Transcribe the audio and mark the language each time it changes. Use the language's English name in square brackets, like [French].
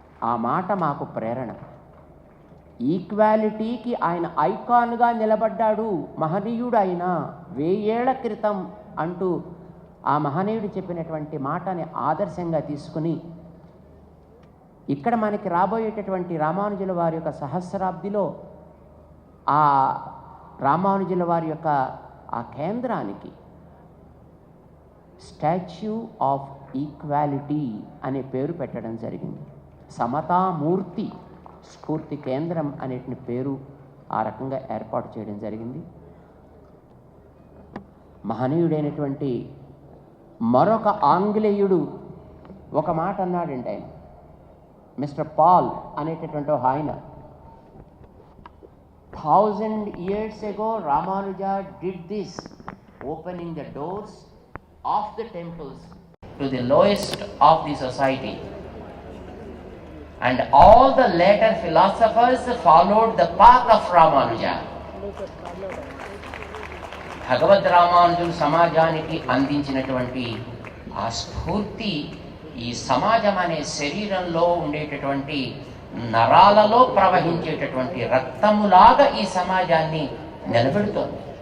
[Telugu] ఆ మాట మాకు ప్రేరణ. ఈక్వాలిటీకి ఆయన ఐకాన్గా నిలబడ్డాడు, మహనీయుడు ఆయన 1000 ఏళ్ల క్రితం అంటూ ఆ మహనీయుడు చెప్పినటువంటి మాటని ఆదర్శంగా తీసుకుని ఇక్కడ మనకి రాబోయేటటువంటి రామానుజుల వారి యొక్క సహస్రాబ్దిలో ఆ రామానుజుల వారి యొక్క ఆ కేంద్రానికి స్టాచ్యూ ఆఫ్ ఈక్వాలిటీ అనే పేరు పెట్టడం జరిగింది. సమతామూర్తి స్ఫూర్తి కేంద్రం అనేటువంటి పేరు ఆ రకంగా ఏర్పాటు చేయడం జరిగింది. మహనీయుడైనటువంటి మరొక ఆంగ్లేయుడు ఒక మాట అన్నాడండి. ఆయన మిస్టర్ పాల్ అనేటటువంటి ఆయన, [English] 1000 years ago Ramanuja did this, opening the doors of the temples to the lowest of the society, and all the later philosophers followed the path of Ramanuja. [Telugu] భగవద్ రామానుజులు సమాజానికి అందించినటువంటి ఆ స్ఫూర్తి ఈ సమాజం అనే శరీరంలో ఉండేటటువంటి నరాలలో ప్రవహించేటటువంటి రక్తములాగా ఈ సమాజాన్ని నిలబెడుతోంది.